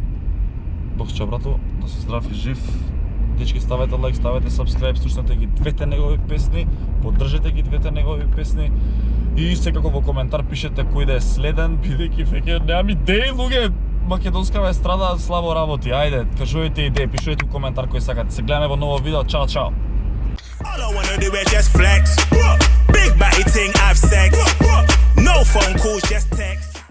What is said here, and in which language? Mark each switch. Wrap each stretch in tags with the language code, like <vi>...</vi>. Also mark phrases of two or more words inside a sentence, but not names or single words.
<mk>Бокча брато, да си здрав и жив. Дечки, ставете лайк, ставете subscribe, слушнете ги двете негови песни, поддржете ги двете негови песни и секако во коментар пишете кој да е следен, бидејќи веќе немам идеи, луѓе. Македонскава естрада слабо работи. Ајде, кажувате идеи, пишете у коментар кој сакате. Се гледаме во ново видео. Чао, чао.</mk> <en>All I wanna do is just flex. Big body thing, have sex. No phone calls, just text.</en>